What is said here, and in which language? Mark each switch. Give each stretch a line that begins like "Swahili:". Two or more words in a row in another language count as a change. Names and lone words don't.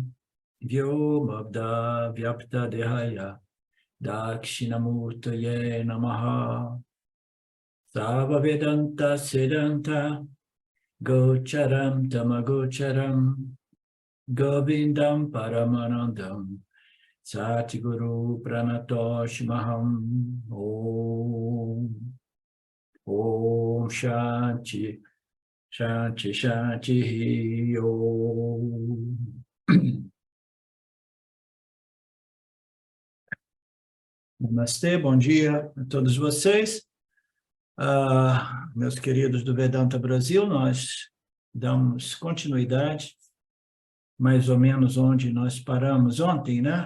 Sanskrit: व्योमब्द व्याप्त देहाय दक्षिणामूर्तये नमः सव वेदान्त सिद्धान्त गोचरम् तमगोचरम् गोविन्दम् परमानन्दम् सद्गुरु प्रणतोष महम् ॐ शान्ति शान्ति शान्ति ॐ.
Portuguese: Namastê, bom dia a todos vocês. Meus queridos do Vedanta Brasil, nós damos continuidade, mais ou menos onde nós paramos ontem, né?